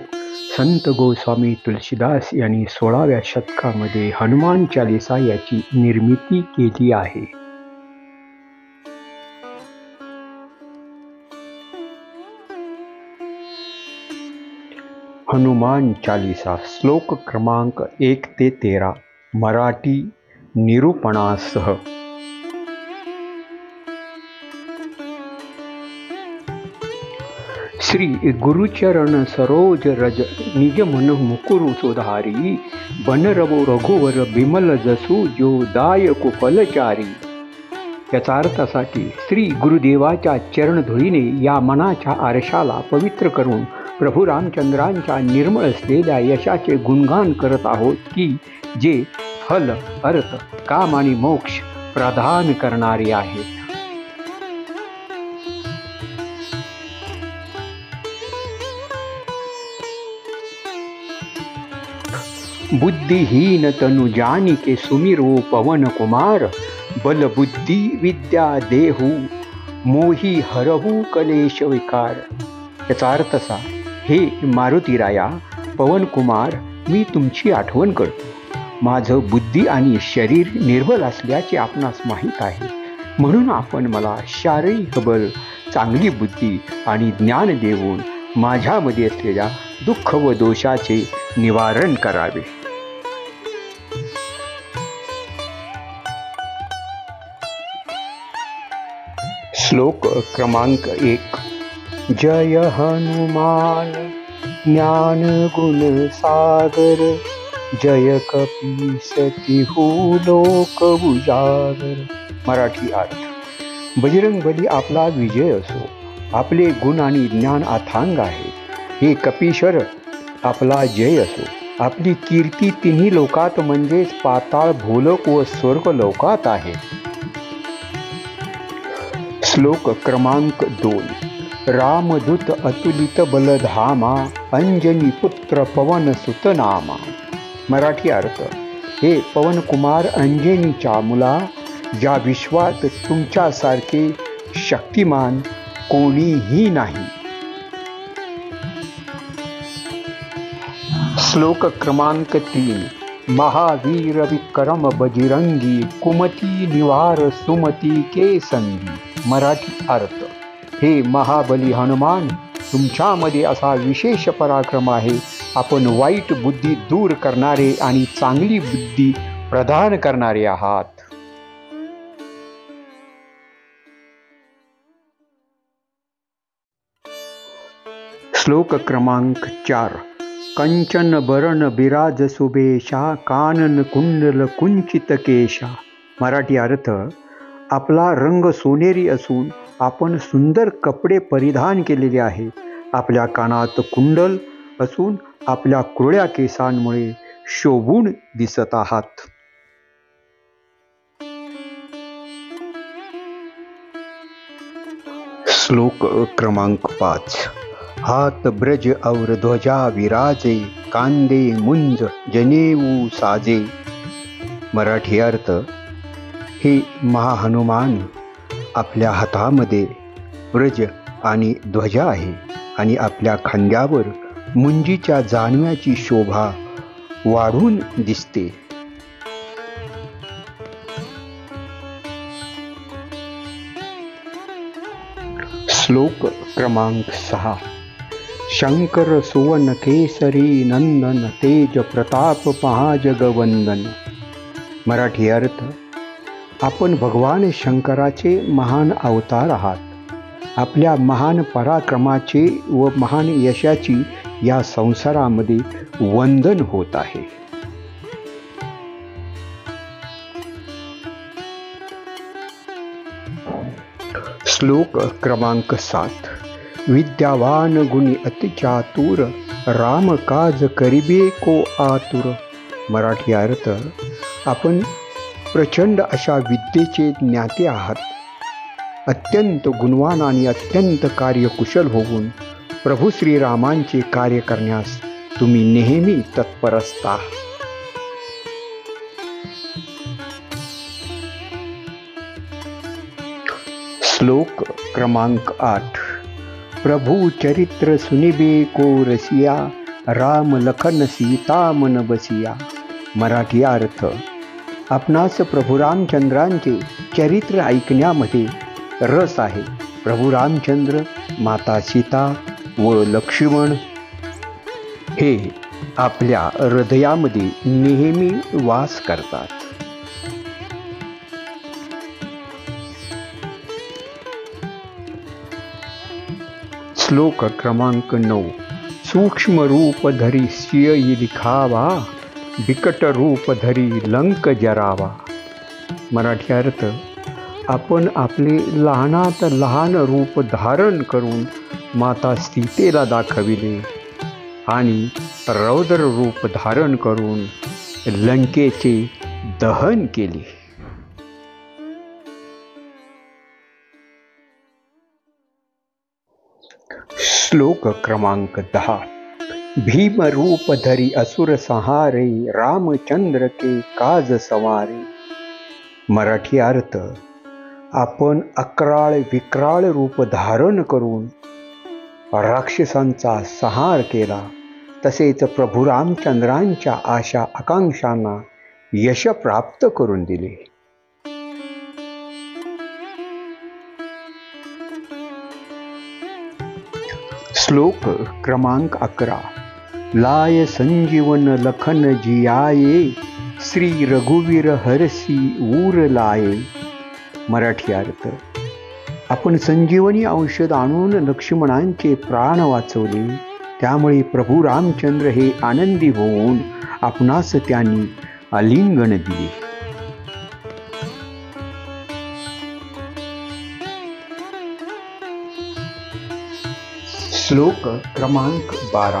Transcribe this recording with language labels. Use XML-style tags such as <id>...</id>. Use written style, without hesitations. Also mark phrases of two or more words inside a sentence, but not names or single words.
<mr>संत गोस्वामी तुलसीदास यांनी 16व्या शतकामध्ये हनुमान चालीसा याची निर्मिती केली आहे. हनुमान चालीसा श्लोक क्रमांक 1 ते 13 मराठी निरूपणासह.</mr> <awa>श्री गुरुचरण सरोज रज निज मन मुकुरु सुधारी बनरवो रघुवर बिमल जसू जो दायको फलचारी.</awa> <mr>याचा अर्थासाठी श्री गुरुदेवाच्या चरणधुळीने या मनाच्या आरशाला पवित्र करून प्रभू रामचंद्रांच्या निर्मळ असलेल्या यशाचे गुणगान करत आहोत की जे फल अर्थ काम आणि मोक्ष प्रदान करणारे आहेत.</mr> <awa>बुद्धिहीन तनु जानिके सुमिरो पवन कुमार बल बुद्धि विद्या देहू मोही हरहू कलेश विकार.</awa> <mr>याचा अर्थ असा, हे मारुतीराया पवन कुमार, मी तुमची आठवण करतो. माझं बुद्धी आणि शरीर निर्बल असल्याचे आपणास माहीत आहे, म्हणून आपण मला शारीरिक बल, चांगली बुद्धी आणि ज्ञान देऊन माझ्यामध्ये असलेल्या दुःख व दोषाचे निवारण करावे. श्लोक क्रमांक 1.</mr> <awa>जय हनुमान ज्ञान गुण सागर जय कपीस तिहू लोक उजागर.</awa> <mr>मराठी अर्थ. बजरंग बली आपला विजय असो, आपले गुण आणि ज्ञान अथांग आहे. हे कपीश्वर आपला जय असो, आपली कीर्ती तिन्ही लोकात म्हणजेच पाताळ, भूलोक व स्वर्ग लोकात आहे. श्लोक क्रमांक 2.</mr> <awa>रामदूत अतुलित बलधामा अंजनी पुत्र पवन सुतनामा.</awa> <mr>मराठी अर्थ. हे पवन कुमार अंजनीच्या मुला, ज्या विश्वात तुमच्यासारखे शक्तिमान कोणीही नाही. श्लोक क्रमांक 3.</mr> <awa>महावीर विक्रम बजरंगी कुमती निवार सुमती के संगी.</awa> <mr>मराठी अर्थ. हे महाबली हनुमान, तुमच्यामध्ये असा विशेष पराक्रम आहे, आपण वाईट बुद्धी दूर करणारे आणि चांगली बुद्धी प्रदान करणारे आहात. श्लोक क्रमांक 4.</mr> <awa>कंचन बरण बिराज सुबेशा कानन कुंडल कुंचित केशा.</awa> <mr>मराठी अर्थ. आपला रंग सोनेरी असून आपण सुंदर कपडे परिधान केलेले आहे. आपल्या कानात कुंडल असून आपल्या कुरळ्या केसांमुळे शोभून दिसत आहात. श्लोक क्रमांक 5.</mr> <awa>हात ब्रज और ध्वजा विराजे कांदे मुंज जनेऊ साजे.</awa> <mr>मराठी अर्थ. हे महाहनुमान, आपल्या हातामध्ये ब्रज आणि ध्वजा आहे आणि आपल्या खांद्यावर मुंजीच्या जानव्याची शोभा वाढून दिसते. श्लोक क्रमांक 6.</mr> <awa>शंकर सुवन केसरी नंदन तेज प्रताप महाजगवंदन.</awa> <mr>मराठी अर्थ. आपण भगवान शंकराचे महान अवतार आहात. आपल्या महान पराक्रमाचे व महान यशाची या संसारामध्ये वंदन होत आहे. श्लोक क्रमांक 7.</mr> <awa>विद्यावान गुणी अति चातुर राम काज करिबे को आतुर.</awa> <mr>मराठी अर्थ. आपण प्रचंड अशा विद्येचे ज्ञाते आहात. अत्यंत गुणवान आणि अत्यंत कार्यकुशल होऊन प्रभू श्रीरामांचे कार्य करण्यास तुम्ही नेहमी तत्पर असता. श्लोक क्रमांक 8.</mr> <awa>प्रभु चरित्र सुनिबे को रसिया, राम लखन सीता मन बसिया.</awa> <mr>मराठी अर्थ. आपणास प्रभू रामचंद्रांचे चरित्र ऐकण्यामध्ये रस आहे. प्रभू रामचंद्र, माता सीता व लक्ष्मण हे आपल्या हृदयामध्ये नेहमी वास करतात. श्लोक क्रमांक 9.</mr> <awa>सूक्ष्म रूप धरी सियई लिखावा, बिकट रूप धरी लंक जरावा.</awa> <mr>मराठी अर्थ. आपण आपले लहानात लहान रूप धारण करून माता सीतेला दाखविले आणि रौद्र रूप धारण करून लंकेचे दहन केले. श्लोक क्रमांक 10.</mr> <awa>भीम रूप धरी असुर संहारे, रामचंद्र के काज सवारे.</awa> <mr>मराठी अर्थ. आपण अक्राळ विक्राळ रूप धारण करून राक्षसांचा संहार केला. तसेच प्रभू रामचंद्रांच्या आशा आकांक्षांना यश प्राप्त करून दिले. श्लोक क्रमांक 11.</mr> <awa>लाय संजीवन लखन जियाये, श्री रघुवीर हरसी ऊर लाये.</awa> <mr>मराठी अर्थ. आपण संजीवनी औषध आणून लक्ष्मणांचे प्राण वाचवले. त्यामुळे प्रभू रामचंद्र हे आनंदी होऊन आपणास त्यांनी आलिंगन दिले. श्लोक क्रमांक 12.</mr>